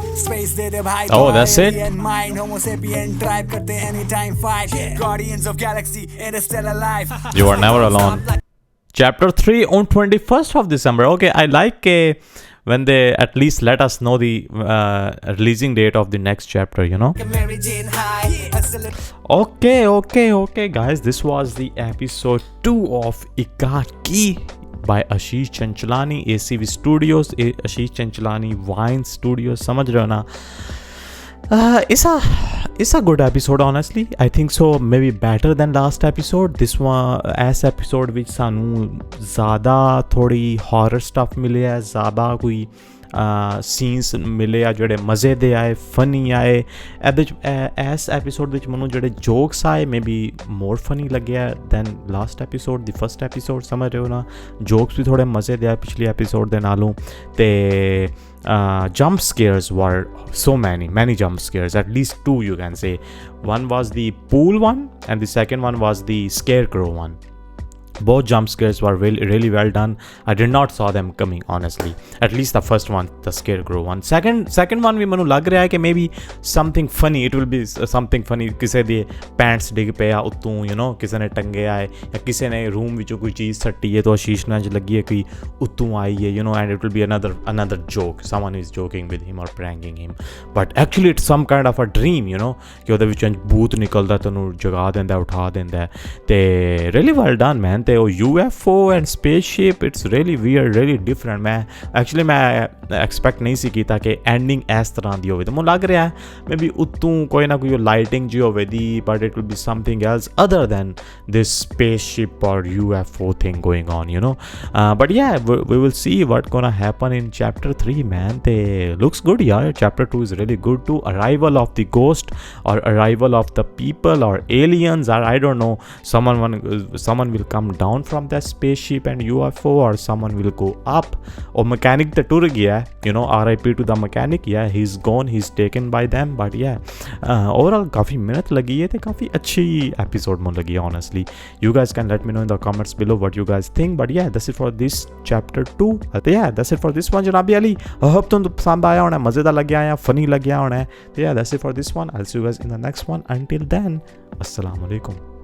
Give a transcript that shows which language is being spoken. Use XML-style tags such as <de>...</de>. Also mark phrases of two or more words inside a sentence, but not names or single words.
<hi>Space दे दे भाई.</hi> <en>Oh, that's it? Alien mind, Homo sapien tribe करते anytime fight. Guardians of Galaxy, interstellar life. You are never alone. Chapter 3 on 21st of December. Okay, I like when they at least let us know the releasing date of the next chapter, you know. Mary Jane high. Okay, guys. This was the episode 2 of Ikaki by Ashish Chanchalani, ACV Studios, Ashish Chanchalani Vine Studios.</en> <hi>समझ रहे हो ना?</hi> <en>It's a good episode, honestly. I think so. Maybe better than last episode. This one, as episode which</en> <pa>ਸਾਨੂੰ ਜ਼ਿਆਦਾ ਥੋੜ੍ਹੀ</pa> <en>horror stuff</en> <pa>ਮਿਲੇ ਹੈ, ਜ਼ਿਆਦਾ ਕੋਈ ਸੀਨਜ਼ ਮਿਲੇ ਆ ਜਿਹੜੇ ਮਜ਼ੇ ਦੇ ਆਏ, ਫਨੀ ਆਏ। ਇਹਦੇ ਚ ਇਸ ਐਪੀਸੋਡ ਵਿੱਚ ਮੈਨੂੰ ਜਿਹੜੇ ਜੋਕਸ ਆਏ</pa> <en>may be more funny</en> <pa>ਲੱਗਿਆ</pa> <en>than last episode, the first episode.</en> <pa>ਸਮਝ ਰਹੇ ਹੋ ਨਾ? ਜੋਕਸ ਵੀ ਥੋੜੇ ਮਜ਼ੇ ਦੇ ਆਏ ਪਿਛਲੀ ਐਪੀਸੋਡ ਦੇ ਨਾਲੋਂ।</pa> <en>ਤੇ jump scares were so many jump scares, at least 2 you can say. One was the pool one and the second one was the scarecrow one. Both jump scares were really well done. I did not saw them coming, honestly. At least the first one, the scarecrow one. Second one</en> <pa>भी ਮੈਨੂੰ ਲੱਗ ਰਿਹਾ ਹੈ ਕਿ</pa> <en>maybe something funny. It will be something funny.</en> <pa>ਕਿਸੇ ਦੇ ਪੈਂਟਸ ਡਿੱਗ ਪਿਆ ਉੱਤੋਂ,</pa> <en>you know,</en> <pa>ਕਿਸੇ ਨੇ ਟੰਗਿਆ ਹੈ ਜਾਂ ਕਿਸੇ ਨੇ ਰੂਮ ਵਿੱਚੋਂ ਕੋਈ ਚੀਜ਼ ਸੱਟੀ ਹੈ ਤਾਂ ਆਸ਼ੀਸ਼ ਨੂੰ ਇੰਝ ਲੱਗੀ ਹੈ ਕਿ ਉੱਤੋਂ ਆਈ ਹੈ,</pa> <en>you know, and it will be another joke. Someone is joking with him or pranking him. But actually it's some kind of a dream, you know,</en> <pa>ਕਿ ਉਹਦੇ ਵਿੱਚੋਂ ਭੂਤ ਨਿਕਲਦਾ, ਤੈਨੂੰ ਜਗਾ ਦਿੰਦਾ, ਉਠਾ ਦਿੰਦਾ।</pa> <en>ਤੇ really well done, man.</en> <pa>ਤੇ ਉਹ</pa> <en>UFO and spaceship it's really weird really different</en> <pa>ਮੈਂ ਐਕਸਪੈਕਟ ਨਹੀਂ ਸੀ ਕੀਤਾ ਕਿ ਐਂਡਿੰਗ ਇਸ ਤਰ੍ਹਾਂ ਦੀ ਹੋਵੇ ਤੇ ਮੈਨੂੰ ਲੱਗ ਰਿਹਾ</pa> <en>may be</en> <pa>ਉੱਤੋਂ ਕੋਈ ਨਾ ਕੋਈ ਲਾਈਟਿੰਗ ਜੀ ਹੋਵੇ ਦੀ</pa> <en>but it will be something else other than this spaceship or UFO thing going on, you know. But yeah, we will see what gonna happen in chapter 3, man. They looks good, yeah. Chapter 2 is really good too. Arrival of the ghost or arrival of the people or aliens, or I don't know. Someone will come down from that spaceship and UFO, or someone will go up. Or mechanic the tour gaya, you know. RIP to the mechanic. Yeah, he's gone. He's taken by them. But yeah, overall</en> <hi>काफ़ी मेहनत लगी है तो काफ़ी अच्छी एपिसोड में लगी है honestly.</hi> <en>You guys can let me know in the comments below what you guys think. But yeah, that's it for this chapter 2. Yeah, that's it for this one, Janabi Ali. I hope</en> <hi>तुम पसंद आया होना, मज़ेदार लग गया या फनी लग गया होना.</hi> <en>Yeah, that's it for this one. I'll see you guys in the next one. Until then,</en> <ar>السلام عليكم.</ar>